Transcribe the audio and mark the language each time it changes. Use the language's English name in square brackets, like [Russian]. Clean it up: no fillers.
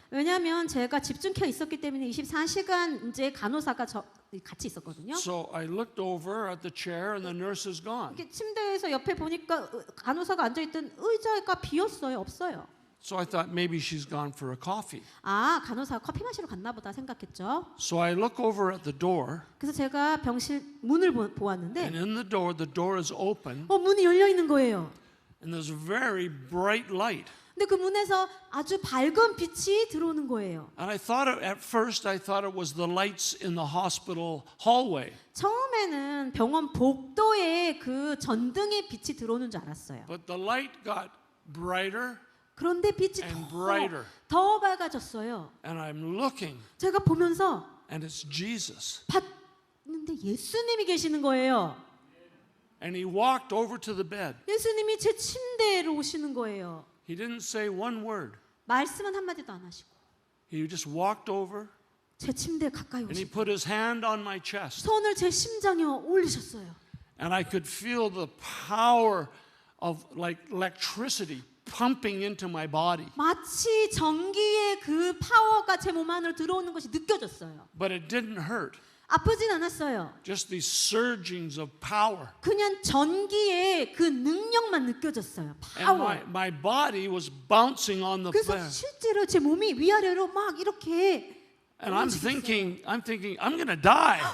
[Korean] 왜냐하면 제가 집중켜 있었기 때문에 24시간 이제 간호사가 같이 있었거든요. [English] So I looked over at the chair and the nurse is gone. [Korean] 이렇게 침대에서 옆에 보니까 간호사가 앉아있던 의자가 비었어요. 없어요. [English] So I thought maybe she's gone for a coffee. [Korean] 아, 간호사가 커피 마시러 갔나 보다 생각했죠. [English] So I look over at the door, [Korean] 그래서 제가 병실 문을 보았는데 [English] and in the door is open, [Korean] 문이 열려 있는 거예요. [English] and there's a very bright light. [Korean] 근데 그 문에서 아주 밝은 빛이 들어오는 거예요. [English] And at first I thought it was the lights in the hospital hallway. [Korean] 처음에는 병원 복도에 그 전등의 빛이 들어오는 줄 알았어요. [English] But the light got brighter, [Korean] 그런데 빛이 [English] And brighter. [Korean] 더 밝아졌어요. [English] and I'm looking, [Korean] 제가 보면서 [English] and it's Jesus. [Korean] 봤는데 예수님이 계시는 거예요. [English] And he walked over to the bed. [Korean] 예수님이 제 침대로 오시는 거예요. [English] He didn't say one word. [Korean] 말씀은 한마디도 안 하시고 [English] He just walked over, [Korean] 제 침대에 가까이 [English] and he [Korean] 오시고 [English] put his hand on my chest. [Korean] 손을 제 심장에 올리셨어요. [English] And I could feel the power of like electricity pumping into my body. [Korean] 마치 전기의 그 파워가 제 몸 안으로 들어오는 것이 느껴졌어요. [English] But it didn't hurt. [Korean] 아프진 않았어요. [English] Just these surgings of power. [Korean] 그냥 전기의 그 능력만 느껴졌어요. [English] And [Korean] 파워. [English] my body was bouncing on the [Korean] 그래서 [English] bed. [Korean] 실제로 제 몸이 위아래로 막 이렇게 [English] And I'm thinking, I'm going to die.